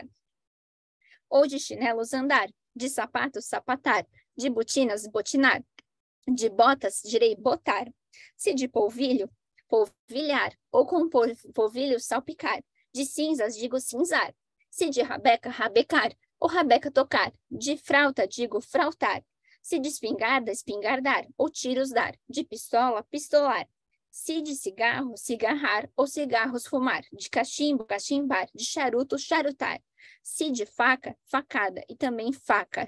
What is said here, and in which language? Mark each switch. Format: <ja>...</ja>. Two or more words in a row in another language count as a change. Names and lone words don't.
<pt>Ou de chinelos, andar. De sapatos, sapatar. De botinas, botinar. De botas, direi botar. Se de polvilho, polvilhar. Ou com polvilho, salpicar. De cinzas, digo cinzar. Se de rabeca, rabecar. Ou rabeca tocar. De frauta, digo frautar. Se de espingarda, espingardar. Ou tiros dar. De pistola, pistolar. Se de cigarro, cigarrar. Ou cigarros fumar. De cachimbo, cachimbar. De charuto, charutar. Se de faca, facada. E também facar.</pt>